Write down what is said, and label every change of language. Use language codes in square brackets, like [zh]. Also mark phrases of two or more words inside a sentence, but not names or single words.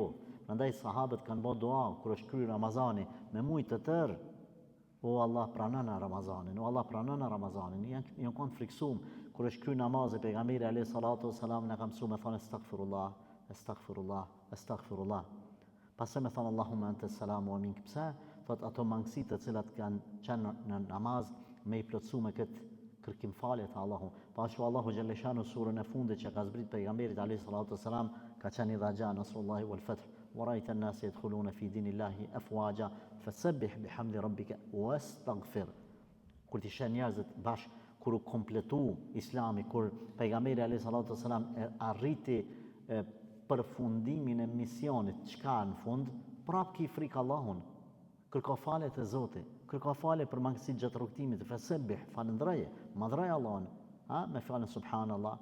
[sq] Prandaj sahabët kanë bërë dua kur është kryer Ramazani me mujt të tërë. O Allah pranon Ramazanin, o Allah pranon Ramazanin. Janë kanë friksuar kur është kryer namazi pejgamberi [ar] عليه الصلاة والسلام [sq] na ka mësuar me thonë [ar] أستغفر الله أستغفر الله أستغفر الله. [sq] Pastaj me thonë [ar] اللهم أنت السلام ومنك. [sq] Pse? Thot ato mangësitë të cilat kanë qenë në namaz me i plotësuar me këtë kërkim falje të Allahu. Pashtu Allahu xhaleshanu surën e fundit që ka zbrit pejgamberit [ar] عليه الصلاة والسلام [sq] ka qenë [ar] إذا جاء نصر الله والفتح ورأيت الناس يدخلون في دين الله أفواجا فسبح بحمد ربك واستغفر. [sq] Kur ti shën njerëzit bash kur u kompletu Islami, kur pejgamberi [ar] عليه الصلاة والسلام [sq] arriti përfundimin e misionit, çka në fund, prap ki frikë Allahun. Kërko falje të Zotit, kërko falje për mangësit gjatë rrugtimit, fasabbih, falëndroje, madhroj Allahun, me fjalën subhanallah.